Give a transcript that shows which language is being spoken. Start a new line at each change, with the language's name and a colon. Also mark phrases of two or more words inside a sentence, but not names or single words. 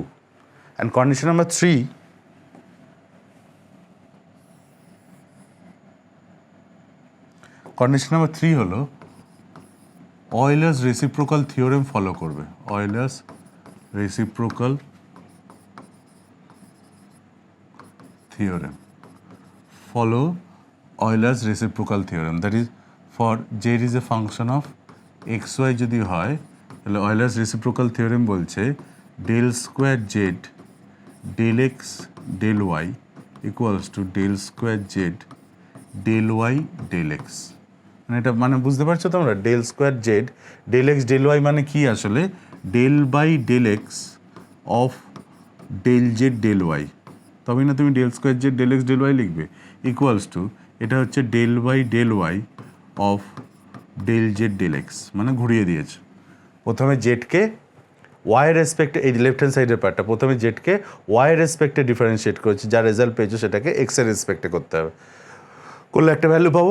English: and condition
Bangla: নাম্বার 3, কন্ডিশন নাম্বার 3 হলো অয়েলার্স রেসিপ্রোকাল থিওরেম ফলো করবে। অয়েলার্স রেসিপ্রোকাল থিওরেম, ফলো Euler's reciprocal theorem,
English: that is for z is a function of xy
Bangla: যদি হয় তাহলে
English: Euler's reciprocal theorem বলছে del square z del x del y equals to del square z del y del x।
Bangla: মানে এটা মানে বুঝতে পারছো তোমরা,
English: del square z del x del y
Bangla: মানে কি আসলে
English: del by del x of del z del y,
Bangla: তবেই না তুমি
English: del square z del x del y
Bangla: লিখবে,
English: equals to
Bangla: এটা হচ্ছে
English: del by del y of del z del x.
Bangla: মানে ঘুরিয়ে দিয়েছে, প্রথমে জেডকে ওয়াই রেসপেক্টে, এই
English: left hand side part
Bangla: প্রথমে জেডকে ওয়াই রেসপেক্টে ডিফারেন্সিয়েট করেছে, যা রেজাল্ট পেয়েছো সেটাকে এক্সের রেসপেক্টে করতে হবে, করলে একটা ভ্যালু পাবো।